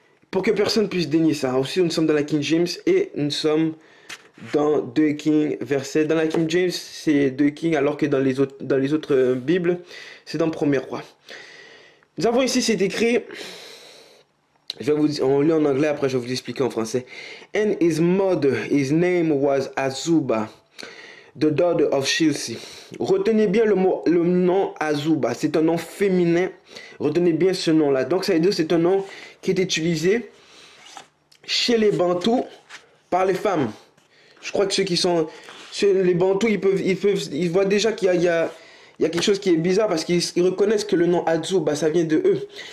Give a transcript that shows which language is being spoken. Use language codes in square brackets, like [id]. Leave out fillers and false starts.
[fr] Pour que personne puisse dénier ça. Aussi nous sommes dans la King James et nous sommes dans 2 Kings verset. Dans la King James c'est 2 Kings alors que dans les autres Bibles c'est dans 1er roi. Nous avons ici c'est écrit, on lit en anglais après je vais vous expliquer en français. [en] And his mother, his name was Azuba, the daughter of Shilsi. [fr] Retenez bien le nom Azuba, c'est un nom féminin. Retenez bien ce nom là. Donc ça veut dire c'est un nom qui est utilisé chez les Bantous par les femmes. Je crois que les Bantous, ils voient déjà qu'il y a quelque chose qui est bizarre parce qu'ils reconnaissent que le nom Azuba, ça vient de eux.